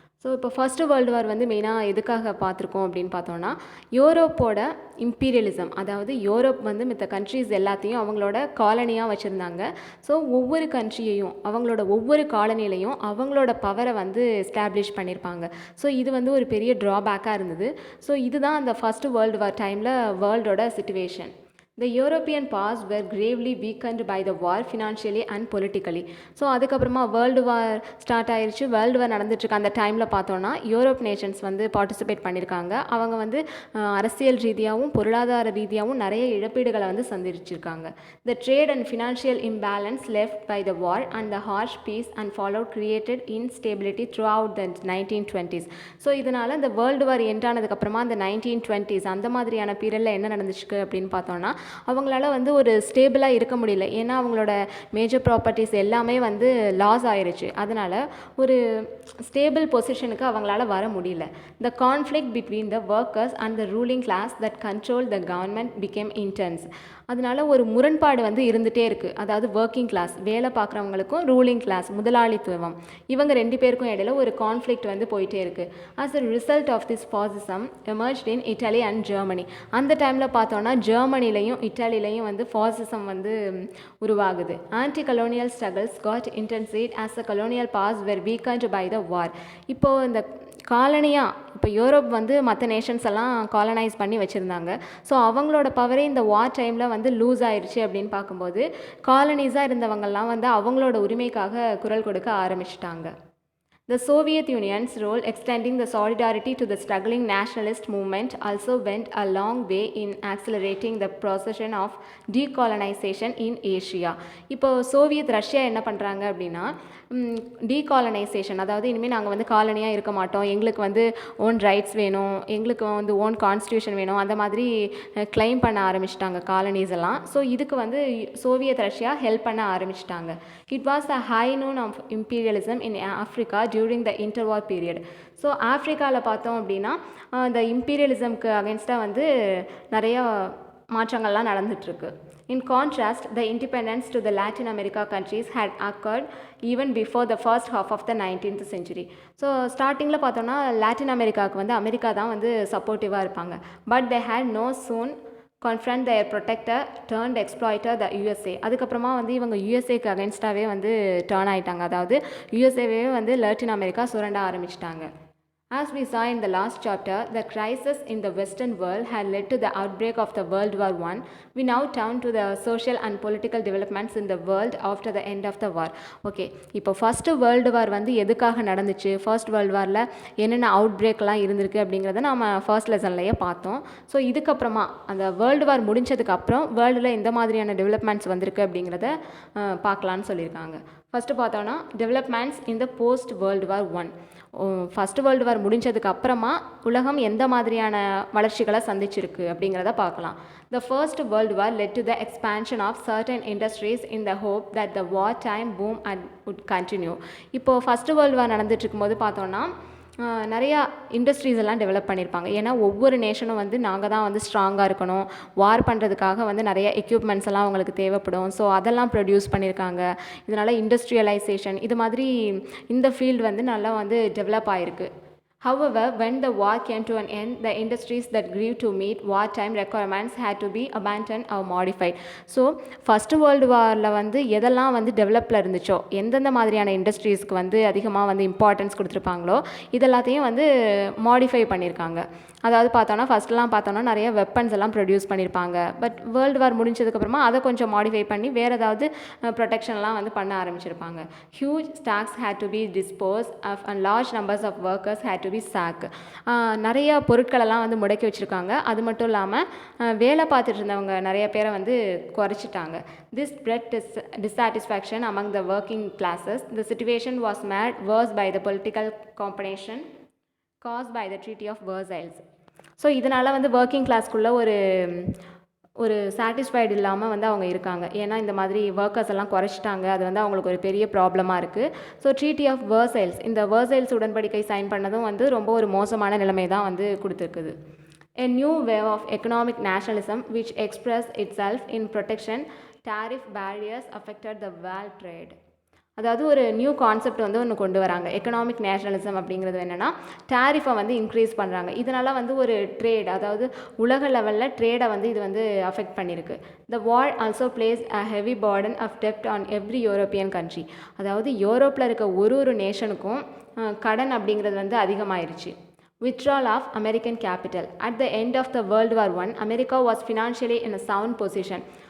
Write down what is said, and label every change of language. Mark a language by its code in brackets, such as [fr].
[ta] So இப்போ first world war வந்து மெயினாக எதுக்காக பார்த்துருக்கோம் அப்படின்னு பார்த்தோன்னா யூரோப்போட இம்பீரியலிசம், அதாவது யூரோப் வந்து மித்த கண்ட்ரீஸ் எல்லாத்தையும் அவங்களோட காலனியாக வச்சுருந்தாங்க. ஸோ ஒவ்வொரு கண்ட்ரியையும் அவங்களோட ஒவ்வொரு காலனிலையும் அவங்களோட பவரை வந்து எஸ்டாப்ளிஷ் பண்ணியிருப்பாங்க. ஸோ இது வந்து ஒரு பெரிய ட்ராபேக்காக இருந்தது. ஸோ இதுதான் அந்த ஃபஸ்ட்டு வேர்ல்டு வார் டைமில் வேர்ல்டோட situation. [en] The European powers were gravely weakened by the war financially and politically. [ta] So அதுக்கப்புறமா வேர்ல்டு வார் ஸ்டார்ட் ஆயிடுச்சு. வேர்ல்டு வார் நடந்துட்டுருக்கு. அந்த டைமில் பார்த்தோன்னா யூரோப் நேஷன்ஸ் வந்து பார்ட்டிசிபேட் பண்ணியிருக்காங்க. அவங்க வந்து அரசியல் ரீதியாகவும் பொருளாதார ரீதியாகவும் நிறைய இழப்பீடுகளை வந்து சந்திச்சிருக்காங்க. [en] The trade and financial imbalance left by the war and the harsh peace and fallout created instability throughout the 1920s. [ta] So இதனால் இந்த வேர்ல்டு வார் எண்ட் ஆனதுக்கப்புறமா அந்த 1920s அந்த மாதிரியான பீரியடில் என்ன நடந்துச்சு அப்படின்னு பார்த்தோன்னா அவங்களால வந்து ஒரு ஸ்டேபிளாக இருக்க முடியல. ஏன்னா அவங்களோட மேஜர் ப்ராப்பர்ட்டிஸ் எல்லாமே வந்து லாஸ் ஆயிடுச்சு. அதனால் ஒரு ஸ்டேபிள் பொசிஷனுக்கு அவங்களால வர முடியல. [en] The conflict between the workers and the ruling class that control the government became intense. [ta] அதனால் ஒரு முரண்பாடு வந்து இருந்துகிட்டே இருக்குது. அதாவது ஒர்க்கிங் கிளாஸ் வேலை பார்க்குறவங்களுக்கும் ரூலிங் கிளாஸ் முதலாளித்துவம் இவங்க ரெண்டு பேருக்கும் இடையில ஒரு கான்ஃப்ளிக்ட் வந்து போயிட்டே இருக்குது. [en] As a result of this fascism emerged in Italy and Germany. [ta] அந்த டைமில் பார்த்தோன்னா ஜெர்மனிலையும் இட்டாலிலையும் வந்து ஃபாசிசம் வந்து உருவாகுது. [en] Anti colonial struggles got intensified as a colonial powers were weakened by the war. [ta] இப்போது இந்த காலனியாக இப்போ யூரோப் வந்து மற்ற நேஷன்ஸ் எல்லாம் காலனைஸ் பண்ணி வச்சுருந்தாங்க. ஸோ அவங்களோட பவரே இந்த வார் டைமில் வந்து லூஸ் ஆயிடுச்சு அப்படின்னு பார்க்கும்போது காலனிஸாக இருந்தவங்கெல்லாம் வந்து அவங்களோட உரிமைக்காக குரல் கொடுக்க ஆரம்பிச்சிட்டாங்க. [en] The Soviet Union's role extending the solidarity to the struggling nationalist movement also went a long way in accelerating the process of decolonization in Asia. [ta] இப்போ சோவியத் ரஷ்யா என்ன பண்ணுறாங்க அப்படின்னா டீகாலனைசேஷன், அதாவது இனிமேல் நாங்கள் வந்து காலனியாக இருக்க மாட்டோம், எங்களுக்கு வந்து ஓன் ரைட்ஸ் வேணும், எங்களுக்கு வந்து ஓன் கான்ஸ்டியூஷன் வேணும், அந்த மாதிரி கிளைம் பண்ண ஆரம்பிச்சிட்டாங்க காலனிஸ் எல்லாம். ஸோ இதுக்கு வந்து சோவியத் ரஷ்யா ஹெல்ப் பண்ண ஆரம்பிச்சிட்டாங்க. [en] It was a high noon of imperialism in Africa during the interwar period. [ta] So ஆஃப்ரிக்காவில் பார்த்தோம் அப்படின்னா இந்த இம்பீரியலிசம்க்கு அகேன்ஸ்டாக வந்து நிறையா மாற்றங்கள்லாம் நடந்துகிட்ருக்கு. [en] In contrast, the independence to the Latin America countries had occurred even before the first half of the 19th century. [ta] So ஸ்டார்டிங்கில் பார்த்தோன்னா லாட்டின் அமெரிக்காவுக்கு வந்து அமெரிக்கா தான் வந்து சப்போர்ட்டிவாக இருப்பாங்க. [en] But they had no soon confront their protector turned exploiter the USA. [ta] அதுக்கப்புறமா வந்து இவங்க யூஎஸ்ஏக்கு அகேன்ஸ்டாகவே வந்து டேர்ன் ஆகிட்டாங்க. அதாவது யூஎஸ்ஏவே வந்து லாட்டின் அமெரிக்கா சுரண்ட ஆரம்பிச்சிட்டாங்க. [en] As we saw in the last chapter, the crisis in the Western world had led to the outbreak of the World War I. We now turn to the social and political developments in the world after the end of the war. [ta] Okay, இப்போ first world war வந்து எதுக்காக நடந்துச்சு, first world வாரில் என்னென்ன out பிரேக்லாம் இருந்திருக்கு அப்படிங்கிறத நம்ம first லெசன்லேயே பார்த்தோம். ஸோ இதுக்கப்புறமா அந்த வேர்ல்டு வார் முடிஞ்சதுக்கப்புறம் வேர்ல்டில் எந்த மாதிரியான டெவலப்மெண்ட்ஸ் வந்திருக்கு அப்படிங்கிறத பார்க்கலான்னு சொல்லியிருக்காங்க. ஃபஸ்ட்டு பார்த்தோன்னா [en] Developments in the post world war I. [ta] First world war முடிஞ்சதுக்கு அப்புறமா உலகம் எந்த மாதிரியான வளர்ச்சிகளை சந்திச்சிருக்கு அப்படிங்கிறத பார்க்கலாம். [en] The first world war led to the expansion of certain industries in the hope that the wartime boom would continue. [ta] இப்போது first world war நடந்துட்டு இருக்கும்போது பார்த்தோன்னா நிறையா இண்டஸ்ட்ரீஸ் எல்லாம் டெவலப் பண்ணியிருப்பாங்க. ஏன்னா ஒவ்வொரு நேஷனும் வந்து நாங்கள் தான் வந்து ஸ்ட்ராங்காக இருக்கணும், வார் பண்ணுறதுக்காக வந்து நிறைய எக்யூப்மெண்ட்ஸ் எல்லாம் அவங்களுக்கு தேவைப்படும். ஸோ அதெல்லாம் ப்ரொடியூஸ் பண்ணியிருக்காங்க. இதனால் இண்டஸ்ட்ரியலைசேஷன் இது மாதிரி இந்த ஃபீல்டு வந்து நல்லா வந்து டெவலப் ஆகிருக்கு. [en] However, when the war came to an end, the industries that grew to meet wartime requirements had to be abandoned or modified. [ta] So first world வாரில் வந்து எதெல்லாம் வந்து டெவலப்பில் இருந்துச்சோ, எந்தெந்த மாதிரியான இண்டஸ்ட்ரீஸ்க்கு வந்து அதிகமாக வந்து இம்பார்ட்டன்ஸ் கொடுத்துருப்பாங்களோ இதெல்லாத்தையும் வந்து மாடிஃபை பண்ணியிருக்காங்க. அதாவது பார்த்தோன்னா ஃபஸ்ட்லாம் பார்த்தோன்னா நிறைய வெப்பன்ஸ் எல்லாம் ப்ரொடியூஸ் பண்ணியிருப்பாங்க. பட் வேர்ல்டு வார் முடிஞ்சதுக்கப்புறமா அதை கொஞ்சம் மாடிஃபை பண்ணி வேறு ஏதாவது ப்ரொடெக்ஷன்லாம் வந்து பண்ண ஆரம்பிச்சிருப்பாங்க. [en] Huge stocks had to be disposed of and large numbers of workers had to be sacked. [ta] நிறைய பொருட்களெல்லாம் வந்து முடக்கி வச்சுருக்காங்க. அது மட்டும் இல்லாமல் வேலை பார்த்துட்டு இருந்தவங்க நிறைய பேரை வந்து குறைச்சிட்டாங்க. [en] This bred dissatisfaction among the working classes. The situation was made worse by the political combination caused by the Treaty of Versailles. [ta] So இதனால் வந்து ஒர்க்கிங் கிளாஸ்க்குள்ளே ஒரு ஒரு சாட்டிஸ்ஃபைடு இல்லாமல் வந்து அவங்க இருக்காங்க. ஏன்னா இந்த மாதிரி ஒர்க்கர்ஸ் எல்லாம் குறைச்சிட்டாங்க. அது வந்து அவங்களுக்கு ஒரு பெரிய ப்ராப்ளமாக இருக்குது. ஸோ ட்ரீட்டி ஆஃப் வெர்சைல்ஸ், இந்த வெர்சைல்ஸ் உடன்படிக்கை சைன் பண்ணதும் வந்து ரொம்ப ஒரு மோசமான நிலைமை தான் வந்து கொடுத்துருக்குது. [en] A new wave of economic nationalism which expressed itself in protection tariff barriers affected the world trade. [ta] அதாவது ஒரு நியூ கான்செப்ட் வந்து ஒன்று கொண்டு வராங்க. எக்கனாமிக் நேஷனலிசம் அப்படிங்கிறது என்னென்னா, டேரிஃபை வந்து இன்க்ரீஸ் பண்ணுறாங்க. இதனால் வந்து ஒரு ட்ரேட், அதாவது உலக லெவலில் ட்ரேடை வந்து இது வந்து அஃபெக்ட் பண்ணியிருக்கு. [en] The war also place a heavy Burton of dept on every European country. [ta] அதாவது யூரோப்பில் இருக்க ஒரு நேஷனுக்கும் கடன் அப்படிங்கிறது வந்து அதிகமாயிருச்சு. [en] Withdrawal of American capital. At the end of the World War I, America was financially in a sound position.